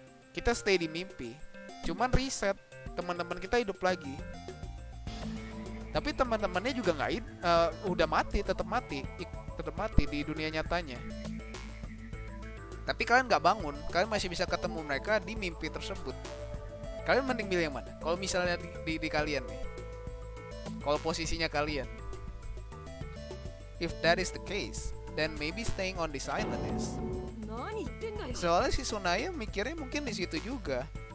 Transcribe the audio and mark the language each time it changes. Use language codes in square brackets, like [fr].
[id] Kita stay di mimpi, cuman reset, teman-teman kita hidup lagi. Tapi teman-temannya juga nggak udah mati, tetap mati di dunia nyatanya. Tapi kalian nggak bangun, kalian masih bisa ketemu mereka di mimpi tersebut. Kalian mending milih yang mana? Kalau misalnya di kalian nih, kalau posisinya kalian, [en] if that is the case, then maybe staying on this island is. [ja] 何言ってんだよ [id] Soalnya si Sunaya mikirnya mungkin di situ juga.